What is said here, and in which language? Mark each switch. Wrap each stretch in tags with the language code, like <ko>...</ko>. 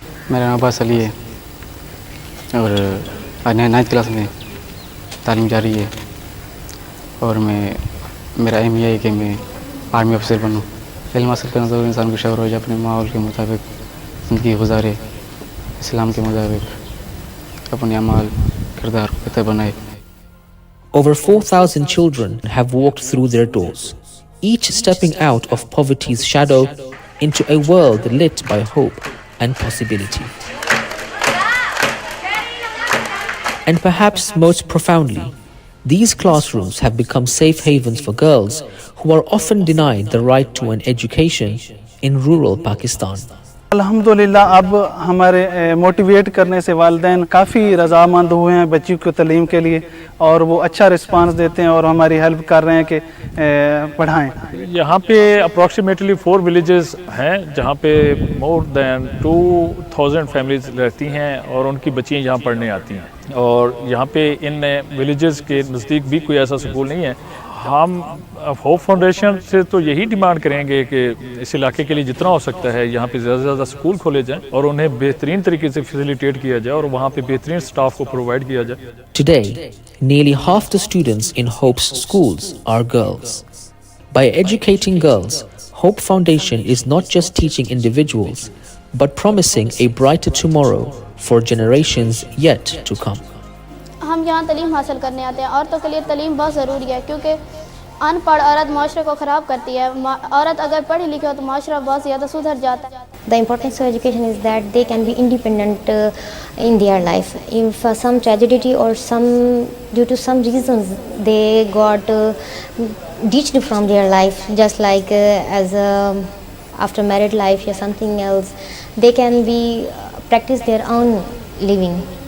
<hi>मेरा नाम अब्बास अली है और आज 9th क्लास में तालीम जारी है और मेरा एम यह है कि मैं आर्मी अफसर बनूं। इल्म हासिल करना तो इंसान को शौक़ हो जाए अपने माहौल के मुताबिक ज़िंदगी गुजारे, इस्लाम के मुताबिक अपने अमाल किरदार को बेहतर बनाए।</hi> <en>Over 4,000 children have walked through their doors, each stepping out of poverty's shadow into a world lit by hope and possibility. And perhaps most profoundly, these classrooms have become safe havens for girls who are often denied the right to an education in rural Pakistan.</en> <hi>अल्हम्दुलिल्लाह अब हमारे motivate करने से वालिदैन काफ़ी रज़ामंद हुए हैं बच्चियों को तालीम के लिए और वो अच्छा रिस्पांस देते हैं और हमारी हेल्प कर रहे हैं कि पढ़ाएं। यहाँ पे अप्रॉक्सीमेटली 4 विलेजेस हैं जहाँ पे मोर दैन 2000 फैमिलीज रहती हैं और उनकी बच्चियाँ यहाँ पढ़ने आती हैं और यहाँ पे इन विलेजेस के नज़दीक भी कोई ऐसा स्कूल नहीं है। हम होप फाउंडेशन से तो यही डिमांड करेंगे कि इस इलाके के लिए जितना हो सकता है यहाँ पे ज़्यादा से ज़्यादा स्कूल खोले जाएं और उन्हें बेहतरीन तरीके से फैसिलिटेट किया जाए और वहाँ पे बेहतरीन स्टाफ को प्रोवाइड किया जाए।</hi> <en>Today, nearly half the students in Hope's schools are girls. By educating girls, Hope Foundation is not just teaching individuals, but promising a brighter tomorrow for generations yet to come.</en> <hi>हम यहाँ तालीम हासिल करने आते हैं। औरतों के लिए तालीम बहुत ज़रूरी है क्योंकि अनपढ़ औरत माशरे को ख़राब करती है। औरत अगर पढ़ी लिखी हो तो माशरा बहुत ज़्यादा सुधर जाता है।</hi> <en>The importance of education is that they can be independent in their life. If some tragedy or due to some reasons they got ditched from their life, just like as after married life or something else, they can be practice their own living.</en>